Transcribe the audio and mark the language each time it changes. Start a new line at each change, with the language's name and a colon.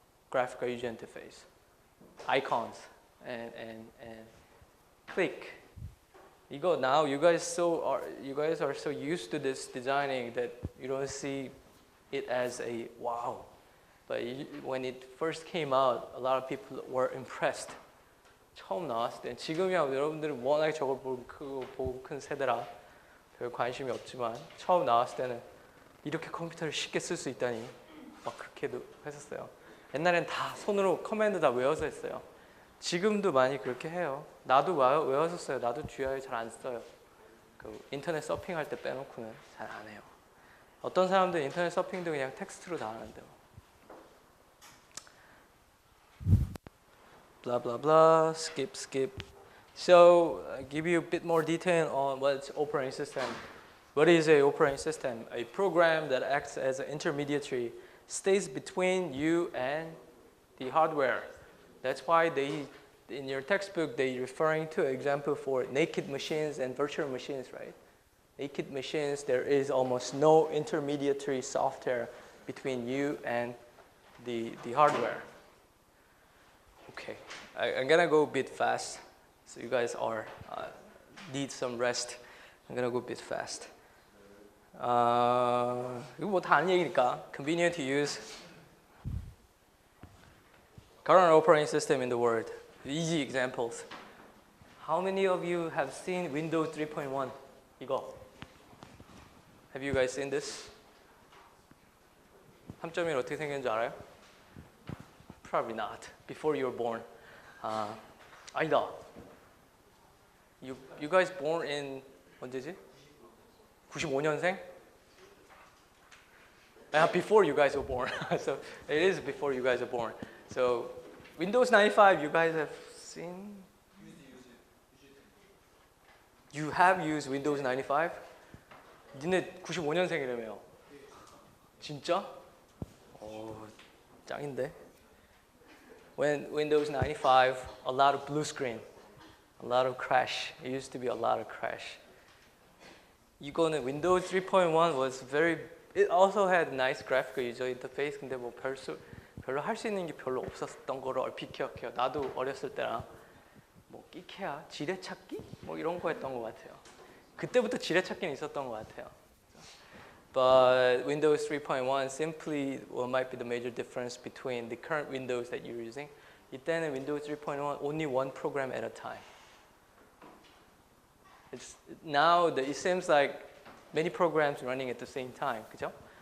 English: Graphical user interface, icons, and click.
Korean: 이거
English: now you guys are so used to this designing that you don't see it as a wow. But when it first came out, a lot of people were impressed.
Korean: 처음 나왔을 때 지금이야 여러분들은 워낙에 저걸 보고 큰 세대라 별 관심이 없지만 처음 나왔을 때는 이렇게 컴퓨터를 쉽게 쓸 수 있다니 막 그렇게도 했었어요. 옛날엔 다 손으로 커맨드 다 외워서 했어요. 지금도 많이 그렇게 해요. 나도 외웠었어요. 나도 GUI 잘 안 써요. 그 인터넷 서핑할 때 빼놓고는 잘 안 해요. 어떤 사람들은 인터넷 서핑도 그냥 텍스트로 다 하는데
English: blah blah blah, skip. So I give you a bit more detail on what's operating system. What is an operating system? A program that acts as an intermediary, stays between you and the hardware. That's why in your textbook, they're referring to an example for naked machines and virtual machines, right? Naked machines, there is almost no intermediary software between you and the hardware. Okay, I'm gonna go a bit fast, so you guys need some rest. I'm gonna go a bit fast.
Korean: 이거 뭐 다 아는 얘기니까.
English: Convenient to use. Current operating system in the world. Easy examples. How many of you have seen Windows 3.1?
Korean: 이거.
English: Have you guys seen this?
Korean: 3.1 어떻게 생겼는지 알아요?
English: Probably not. Before you were born.
Korean: 아니다.
English: You guys born in
Korean: 언제지? 95년생?
English: Before you guys were born. So it is before you guys were born. So Windows 95, you guys have seen? You have used Windows 95?
Korean: 니네 95년생이라며요. 진짜? 짱인데.
English: When Windows 95, a lot of blue screen, a lot of crash. It used to be a lot of crash.
Korean: 이거는
English: Windows 3.1 was it also had nice graphical user interface.
Korean: 근데 뭐 별로 할 수 있는 게 별로 없었던 거로 얼핏 기억해요. 나도 어렸을 때랑 뭐 끼케야, 지뢰찾기? 뭐 이런 거 했던 것 같아요. 그때부터 지뢰찾기는 있었던 것 같아요.
English: But Windows 3.1 simply what might be the major difference between the current Windows that you're using.
Korean: 이때는
English: Windows 3.1 only one program at a time. Now it seems like many programs running at the same time,
Korean: 그죠?